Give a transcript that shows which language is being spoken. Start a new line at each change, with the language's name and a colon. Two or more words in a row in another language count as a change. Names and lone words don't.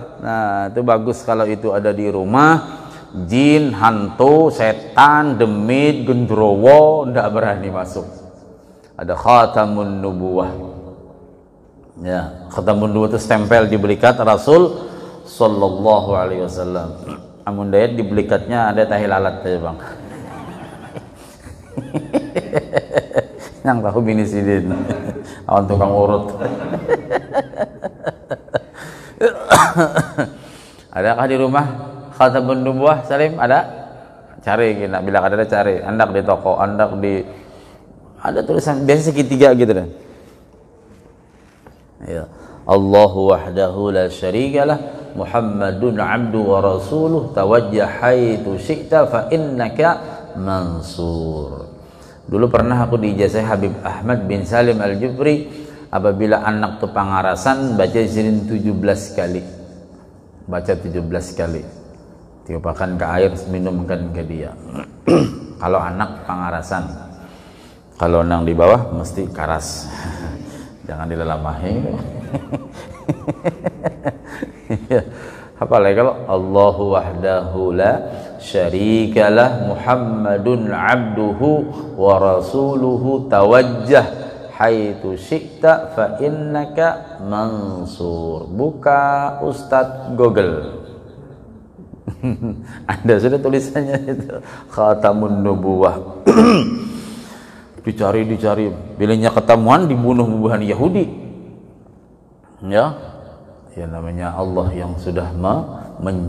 Indonesian: Nah, itu bagus kalau itu ada di rumah. Jin, hantu, setan, demit, gendrowo ndak berani masuk. Ada
Arabic: خاتم النبوة.
Indonesian: Ya,
Arabic: خاتم النبوة
Indonesian: itu stempel di belikat Rasul
Arabic: صلى الله عليه وسلم.
Banjar: amun dayat di belikatnya ada tahi lalat ya bang. Yang tahu bini sidin awan tukang urut.
Indonesian: Adakah di rumah
Arabic: خاتم النبوة
Indonesian: Salim? Ada? Cari kita, bila ada cari.
Banjar: Andak di toko, andak di ada tulisan biasa segitiga gitu kan. Ya.
Arabic: الله وحده لا شريك له محمد عبده ورسوله توجه حيث شئت فإنك منصور.
Banjar: Dulu pernah aku diijazah Habib Ahmad bin Salim Al-Jufri, apabila anak tu pangarasan baca zirin 17 kali. Baca 17 kali. Tiupakan ke air, minumkan ke dia. Kalau anak pangarasan. Kalau nang di bawah mesti karas. Jangan dilelamahi. Apa lagi kalau
Arabic: الله وحده لا شريك له محمد عبده ورسوله توجه حيث شئت فإنك منصور.
Indonesian: Buka Ustadz Google. Anda sudah tulisannya itu
Arabic: خاتم النبوة.
Indonesian: Dicari bilanya ketemuan dibunuh-bunuhan Yahudi ya namanya Allah yang sudah menjaganya.